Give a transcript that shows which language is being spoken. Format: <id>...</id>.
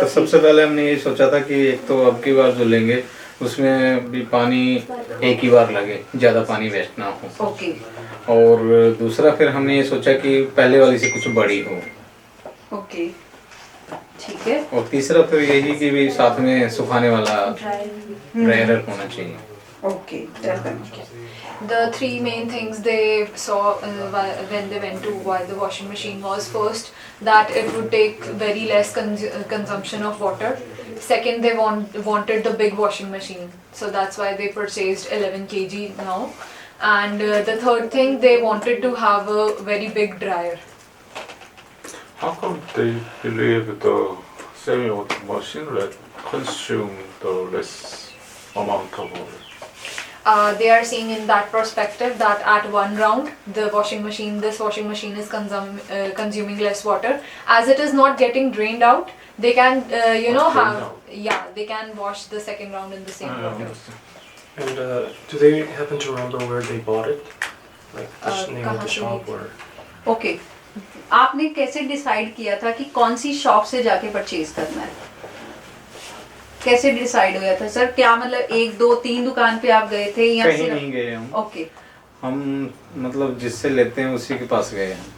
<hi>तो सबसे पहले हमने ये सोचा था कि एक तो अब की बार जो लेंगे उसमें भी पानी एक ही बार लगे, ज़्यादा पानी वेस्ट ना हो। ओके और दूसरा फिर हमने ये सोचा कि पहले वाली से कुछ बड़ी हो। ओके, ठीक है। और तीसरा फिर यही कि भी साथ में सुखाने वाला ड्रायर होना चाहिए। Okay, done.</hi> <en>The 3 main things they saw when they went to buy the washing machine was first that it would take very less consumption of water. Second, they wanted the big washing machine, so that's why they purchased 11 kg now. And the third thing, they wanted to have a very big dryer. How come they believe the semi-automatic machine will consume the less amount of oil? They are seeing in that perspective that at one round this washing machine is consuming less water, as it is not getting drained out. They can they can wash the second round in the same water. And do they happen to remember where they bought it? Like the name of</en> <hi>कहाँ</hi> <en>the</en> <hi>से</hi> <en>shop</en> <hi>Lee?</hi> <en>or?</en> <hi>Okay, आपने कैसे decide किया था कि कौन सी shop से जाके परचेज करना है? कैसे डिसाइड हुआ था सर? क्या मतलब 1 2 3 दुकान पे आप गए थे या कहीं नहीं गए हम। ओके हम मतलब जिससे लेते हैं उसी के पास गए हैं।</hi>